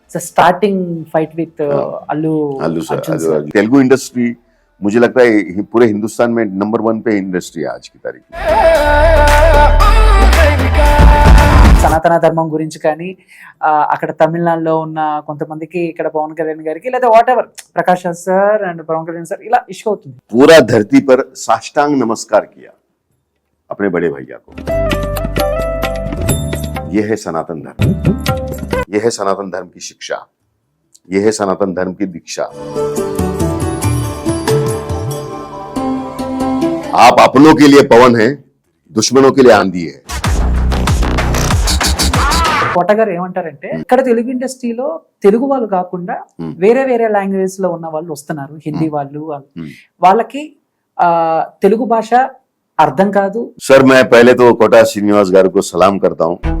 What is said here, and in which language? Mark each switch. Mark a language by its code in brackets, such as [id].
[en] Starting fight with Allu Arjun sir. [hi] Telugu industry मुझे लगता है पूरे हिंदुस्तान में नंबर 1 पे इंडस्ट्री है आज की तारीख में. [te] సనాతన ధర్మం గురించి కానీ అక్కడ తమిళనాడులో ఉన్న కొంతమందికి ఇక్కడ పవన్ కళ్యాణ్ గారికి లేదా what ever Prakash Raj sir and Pawan Kalyan sir ఇలా ఇష్యూ అవుతుంది. [hi] पूरा धरती पर साष्टांग नमस्कार किया अपने बड़े भैया को. यह है सनातन धर्म, यह है सनातन धर्म की शिक्षा, यह है सनातन धर्म की दीक्षा. आप अपनों के लिए पवन है, दुश्मनों के लिए आंधी है. [te] కోట గారు ఏమంటారంటే ఇక్కడ తెలుగు ఇండస్ట్రీలో తెలుగు వాళ్ళు కాకుండా వేరే వేరే లాంగ్వేజ్ లో ఉన్న వాళ్ళు వస్తున్నారు, హిందీ వాళ్ళు, వాళ్ళకి తెలుగు భాష అర్థం కాదు. [hi] सर मैं पहले तो कोटा श्रीनिवास गारू को सलाम करता हूँ.